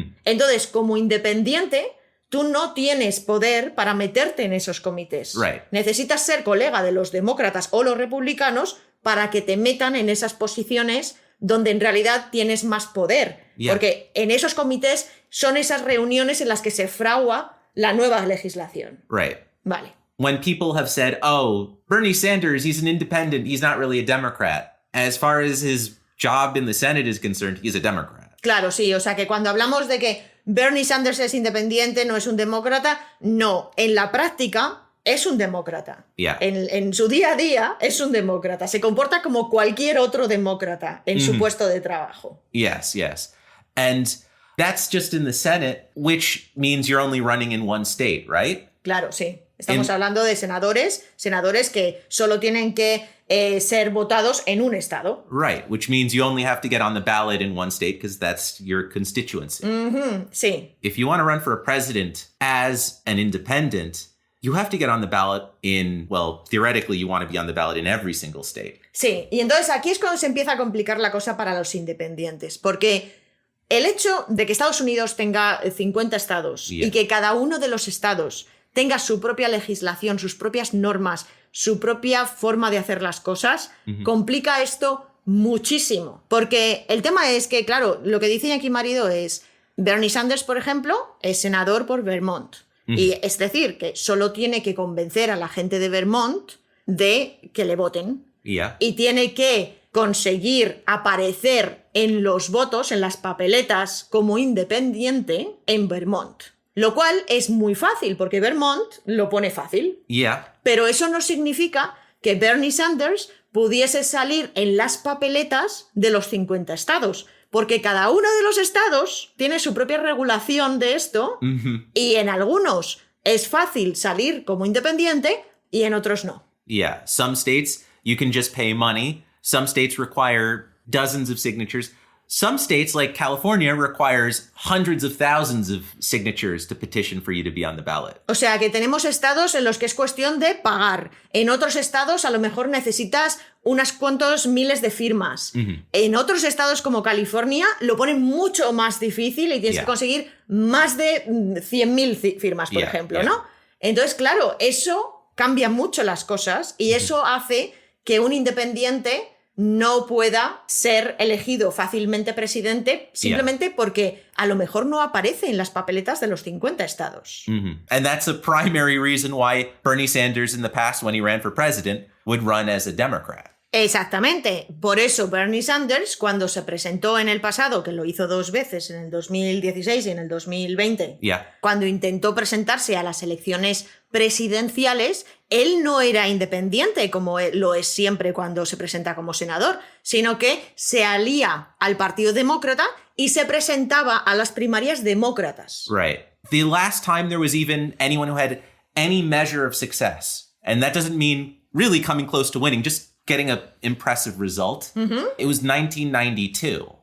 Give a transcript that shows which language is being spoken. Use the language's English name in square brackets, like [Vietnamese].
[Spanish] Entonces, como independiente, tú no tienes poder para meterte en esos comités. [English] Right. [Spanish] Necesitas ser colega de los demócratas o los republicanos para que te metan en esas posiciones donde en realidad tienes más poder. [English] Yeah. [Spanish] Porque en esos comités son esas reuniones en las que se fragua la nueva legislación. [English] Right. [Spanish] Vale. [English] When people have said, oh, Bernie Sanders, he's an independent, he's not really a Democrat. As far as his job in the Senate is concerned, he's a Democrat. [Spanish] Claro, sí, o sea que cuando hablamos de que Bernie Sanders es independiente, no es un demócrata, no, en la práctica es un demócrata. [English] Yeah. [Spanish] En su día a día es un demócrata, se comporta como cualquier otro demócrata en su puesto de trabajo. [English] Yes, yes. And that's just in the Senate, which means you're only running in one state, right? [Spanish] Claro, sí. Estamos hablando de senadores que solo tienen que ser votados en un estado. [English] Right, which means you only have to get on the ballot in one state because that's your constituency. [Spanish] Sí, [English] If you want to run for a president as an independent, you have to get on the ballot in, well, theoretically, you want to be on the ballot in every single state. [Spanish] sí. Y entonces aquí es cuando se empieza a complicar la cosa para los independientes, porque el hecho de que Estados Unidos tenga 50 estados [English] Yeah. [Spanish] y que cada uno de los estados tenga su propia legislación, sus propias normas, su propia forma de hacer las cosas, complica esto muchísimo. Porque el tema es que, claro, lo que dice Iñaki Marido es, Bernie Sanders, por ejemplo, es senador por Vermont. Y es decir, que solo tiene que convencer a la gente de Vermont de que le voten. [English] Yeah. [Spanish] Y tiene que conseguir aparecer en los votos, en las papeletas, como independiente en Vermont. Lo cual es muy fácil, porque Vermont lo pone fácil. [English] Yeah. [Spanish] Pero eso no significa que Bernie Sanders pudiese salir en las papeletas de los 50 estados, porque cada uno de los estados tiene su propia regulación de esto, y en algunos es fácil salir como independiente y en otros no. [English] Yeah. Some states, you can just pay money. Some states require dozens of signatures. Some states, like California, requires hundreds of thousands of signatures to petition for you to be on the ballot. [Spanish] O sea que tenemos estados en los que es cuestión de pagar. En otros estados a lo mejor necesitas unas cuantos miles de firmas. En otros estados como California lo ponen mucho más difícil y tienes que conseguir más de 100.000 firmas, por ejemplo, ¿no? Entonces, claro, eso cambia mucho las cosas y eso hace que un independiente no pueda ser elegido fácilmente presidente simplemente porque a lo mejor no aparece en las papeletas de los 50 estados. [English] And that's a primary reason why Bernie Sanders in the past, when he ran for president, would run as a Democrat. [Spanish] Exactamente. Por eso Bernie Sanders, cuando se presentó en el pasado, que lo hizo 2 veces, en el 2016 y en el 2020, cuando intentó presentarse a las elecciones presidenciales, él no era independiente como lo es siempre cuando se presenta como senador, sino que se alía al Partido Demócrata y se presentaba a las primarias demócratas. [English] Right. The last time there was even anyone who had any measure of success, and that doesn't mean really coming close to winning, just getting an impressive result, it was 1992.